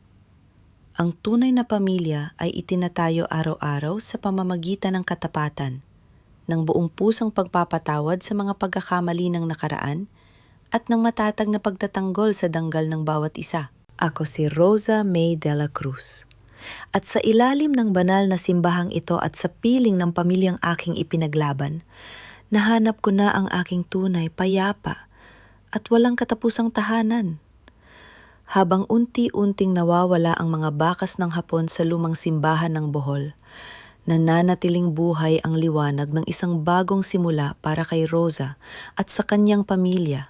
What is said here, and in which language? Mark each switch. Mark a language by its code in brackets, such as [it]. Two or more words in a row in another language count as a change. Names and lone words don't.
[tl] Ang tunay na pamilya ay itinatayo araw-araw sa pamamagitan ng katapatan, ng buong pusong pagpapatawad sa mga pagkakamali ng nakaraan at ng matatag na pagtatanggol sa danggal ng bawat isa. Ako si Rosa May de la Cruz. At sa ilalim ng banal na simbahang ito at sa piling ng pamilyang aking ipinaglaban, nahanap ko na ang aking tunay, payapa at walang katapusang tahanan. Habang unti-unting nawawala ang mga bakas ng hapon sa lumang simbahan ng Bohol, nananatiling buhay ang liwanag ng isang bagong simula para kay Rosa at sa kanyang pamilya.